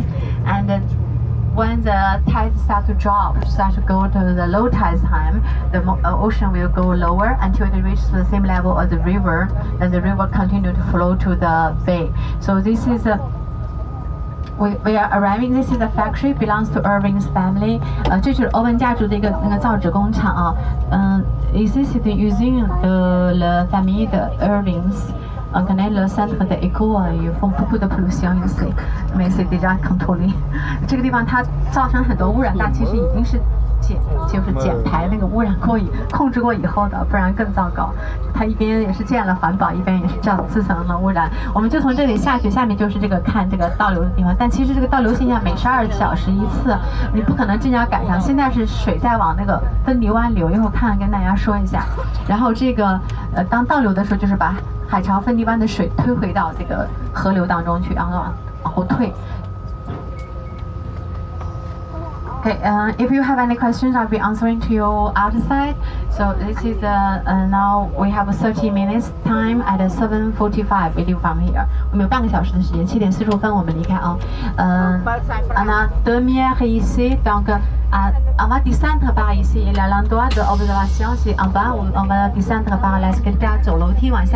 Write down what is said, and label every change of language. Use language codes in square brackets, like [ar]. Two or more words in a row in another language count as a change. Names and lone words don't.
[en] And when the tides start to drop, start to go to the low tide time, the ocean will go lower until it reaches the same level as the river, and the river continue to flow to the bay. So this is we are arriving. This is a factory belongs to Irving's family. [zh] 这是欧文家族的一个造纸工厂啊。 [fr] Ici c'est une usine de la famille de Irving's. On connaît le centre d'éco, ils font beaucoup de pollution ici, mais c'est déjà contrôlé. [zh] 这个地方它造成很多污染，但其实已经是就是减排那个污染控制过以后的，不然更糟糕。它一边也是建了环保，一边也是造成了污染。我们就从这里下去，下面就是这个看这个倒流的地方。但其实这个倒流现象每12小时一次，你不可能正巧赶上。现在是水在往那个芬迪湾流，一会儿看跟大家说一下。然后这个当倒流的时候，就是把海潮芬迪湾的水推回到这个河流当中去，然后往后退。 [en] Okay, if you have any questions, I'll be answering to you outside. So this is now we have 30 minutes time at 7:45. We leave from here. [zh] 我们有半个小时的时间，7点45分我们离开啊。 [fr] On a demi-heure ici, donc on va descendre par ici. Et l'endroit d'observation c'est en bas. On va descendre par l'escalier [zh] 走楼梯往下。